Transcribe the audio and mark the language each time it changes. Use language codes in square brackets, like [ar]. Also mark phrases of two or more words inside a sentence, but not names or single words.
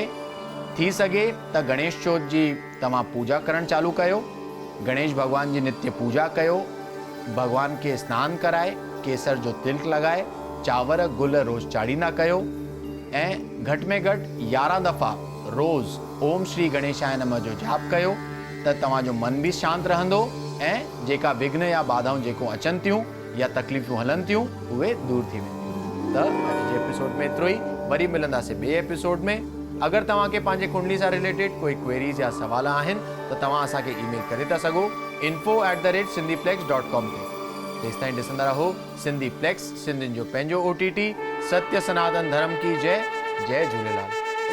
[sd] थी सघे त गणेश चौथ जी तव्हां पूजा करणु चालू कयो, गणेश भॻवान जी नित्य पूजा कयो, भॻवान खे सनानु कराए, केसर जो तिलक लॻाए, चांवर गुल रोज़ चाढ़ींदा कयो ऐं घटि में घटि 11 दफ़ा रोज़ [sa] ओम श्री गणेशाय नमः [sd] जो जाप कयो त तव्हांजो मन बि शांति रहंदो ऐं जेका विघ्न या बाधाऊं जेको अचनि थियूं या तकलीफ़ूं हलनि थियूं उहे दूर थी वेंदियूं। त अॼु जे एपिसोड में एतिरो ई, वरी मिलंदासीं ॿिए एपिसोड में। अगरि तव्हांखे पंहिंजे कुंडली सां रिलेटेड कोई क्वेरीज़ या सवाल आहिनि त तव्हां असांखे ईमेल करे था सघो info@sindhiplex.com ते। तेसिताईं ॾिसंदा रहो सिंधी प्लेक्स, सिंधियुनि जो पंहिंजो OTT। [hi] सत्य सनातन धर्म की जय। जय झूलेलाल।